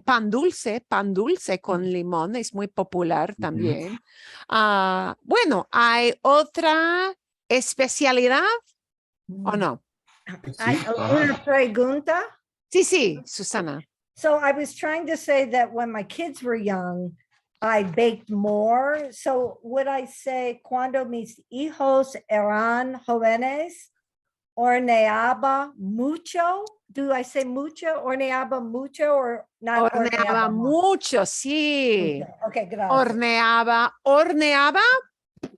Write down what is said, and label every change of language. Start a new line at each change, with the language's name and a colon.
Spanish: Pan dulce con limón es muy popular también. Bueno, ¿hay otra especialidad o no? Una pregunta. Sí, Susana.
English: So I was trying to say that when my kids were young, I baked more. So would I say
Spanish: cuando mis hijos eran jóvenes, horneaba mucho?
English: Do I say mucho?
Spanish: Horneaba mucho
English: or not?
Spanish: Horneaba mucho, sí. Mucho. Okay, gracias. Horneaba y